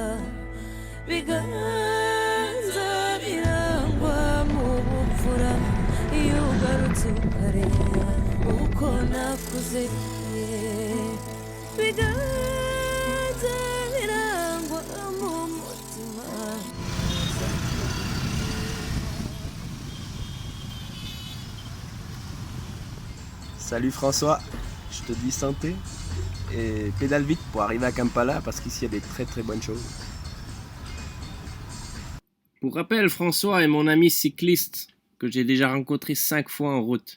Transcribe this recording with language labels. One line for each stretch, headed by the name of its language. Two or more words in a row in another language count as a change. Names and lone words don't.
Kinyarwanda: biganza birangwa mu bupfura iyo ugarutse ukareba uko nakuze biganza birangwa mu mutima.
French: Salut François, je te dis santé et pédale vite pour arriver à Kampala parce qu'ici il y a des très très bonnes choses. Pour rappel, François est mon ami cycliste que j'ai déjà rencontré 5 fois en route.